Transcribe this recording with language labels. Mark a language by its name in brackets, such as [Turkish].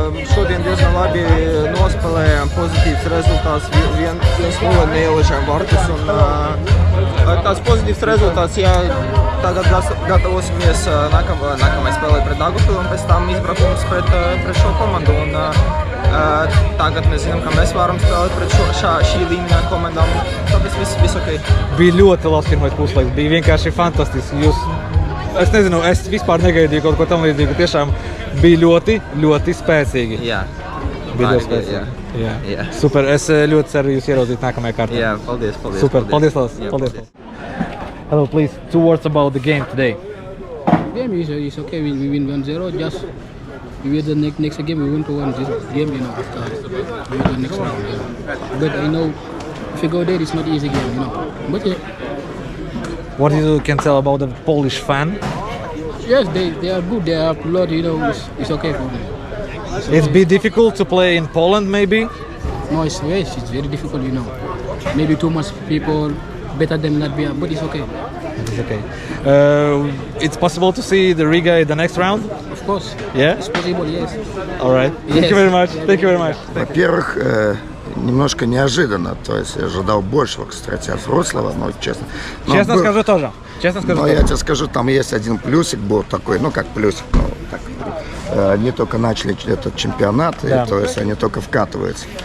[Latvian] Šodien diezgan labi nospēlējām, pozitīvs rezultāts, 1-0 neielažām vartus un tāds pozitīvs rezultāts, tagad gatavosimies nākamai spēlē pret Daugavpilu un pēc tam izbraukums pret šo komandu un tagad mēs zinām, ka mēs varam spēlēt pret šī līmeņa komandām, tāpēc viss ok. Bija ļoti labs pirmais puslaiks, bija vienkārši fantastiski. Es nezinu, es vispār negaidīju kaut ko tam līdzīgu, tiešām bija ļoti spēcīgi. Jā. Bija ļoti spēcīgi. Jā. Super, es ļoti ceru jūs ieraudzīt nākamajā kārtā. Jā, paldies. Super, paldies. [English] Hello, please, 2 words about the game today. Game is okay, we win 1-0, just we wait the next game, we win to win this game, after we win the next round. But I know if you go there, it's not easy game, But what you can tell about the Polish fan? Yes, they are good. They are a lot. It's okay for them. It's been difficult to play in Poland, maybe. No, it's very difficult. Maybe too much people better than Latvia, but it's okay. It's okay. It's possible to see the Riga in the next round. Of course. Yeah. It's possible. Yes. All right. Thank you very much. [Russian] Во-первых, немножко неожиданно, то есть я ожидал большего, кстати, от Вроцлава, но честно. Честно скажу тоже. Но я тебе скажу, там есть один плюсик был такой, как плюсик, они только начали этот чемпионат, и, то есть они только вкатываются.